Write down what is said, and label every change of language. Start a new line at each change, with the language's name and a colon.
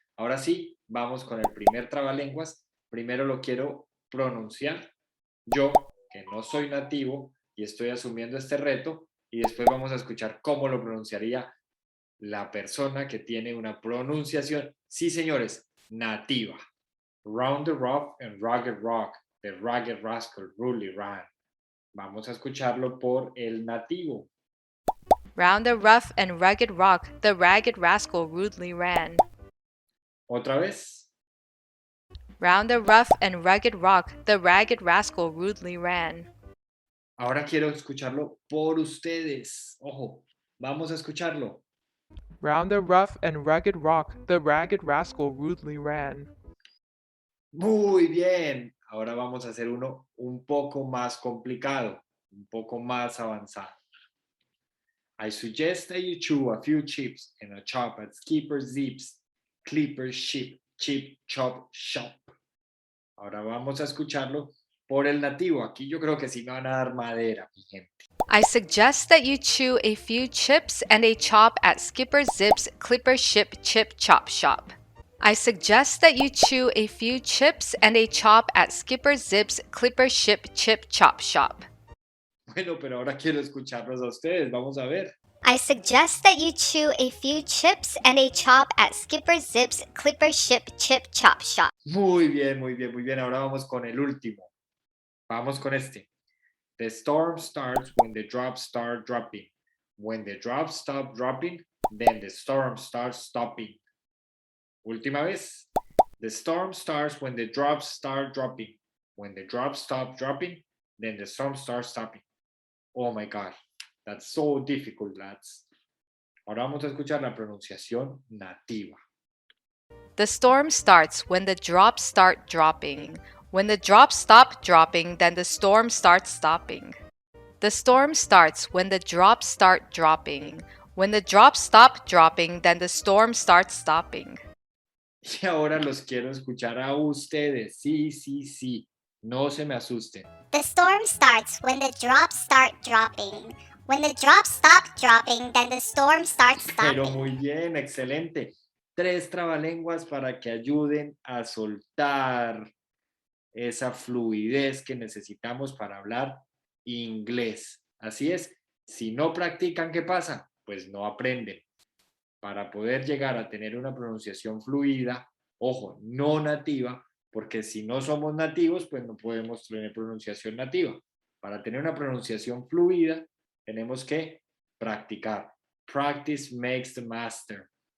Spanish: Ahora sí, vamos con el primer trabalenguas. Primero lo quiero pronunciar yo, que no soy nativo y estoy asumiendo este reto, y después vamos a escuchar cómo lo pronunciaría la persona que tiene una pronunciación, sí señores, nativa.
English: Round the rough and rugged rock, the ragged rascal really ran.
Spanish: Vamos a escucharlo por el nativo.
English: Round the rough and rugged rock, the ragged rascal rudely ran.
Spanish: Otra vez.
English: Round the rough and rugged rock, the ragged rascal rudely ran.
Spanish: Ahora quiero escucharlo por ustedes. Ojo, vamos a escucharlo.
English: Round the rough and rugged rock, the ragged rascal rudely ran.
Spanish: Muy bien. Ahora vamos a hacer uno un poco más complicado, un poco más avanzado.
English: I suggest that you chew a few chips and a chop at Skipper Zips, Clipper Ship, Chip, Chop, Shop.
Spanish: Ahora vamos a escucharlo por el nativo. Aquí yo creo que sí me van a dar madera, mi gente.
English: I suggest that you chew a few chips and a chop at Skipper Zip's Clipper Ship Chip Chop Shop. I suggest that you chew a few chips and a chop at Skipper Zip's Clipper Ship Chip Chop Shop.
Spanish: Bueno, pero ahora quiero escucharlos a ustedes. Vamos a ver.
English: I suggest that you chew a few chips and a chop at Skipper Zip's Clipper Ship Chip Chop Shop.
Spanish: Muy bien, muy bien, muy bien. Ahora vamos con el último. Vamos con este.
English: The storm starts when the drops start dropping. When the drops stop dropping, then the storm starts stopping.
Spanish: Última vez.
English: The storm starts when the drops start dropping. When the drops stop dropping, then the storm starts stopping. Oh my God, that's so difficult, lads.
Spanish: Ahora vamos a escuchar la pronunciación nativa.
English: The storm starts when the drops start dropping. When the drops stop dropping, then the storm starts stopping. The storm starts when the drops start dropping. When the drops stop dropping, then the storm starts stopping.
Spanish: Y ahora los quiero escuchar a ustedes. Sí, sí, sí. No se me asusten.
English: The storm starts when the drops start dropping. When the drops stop dropping, then the storm starts
Spanish: Pero
English: stopping.
Spanish: muy bien, excelente. 3 trabalenguas para que ayuden a soltar esa fluidez que necesitamos para hablar inglés. Así es, si no practican, ¿qué pasa? Pues no aprenden. Para poder llegar a tener una pronunciación fluida, ojo, no nativa, porque si no somos nativos, pues no podemos tener pronunciación nativa. Para tener una pronunciación fluida, tenemos que practicar.
English: Practice makes the master.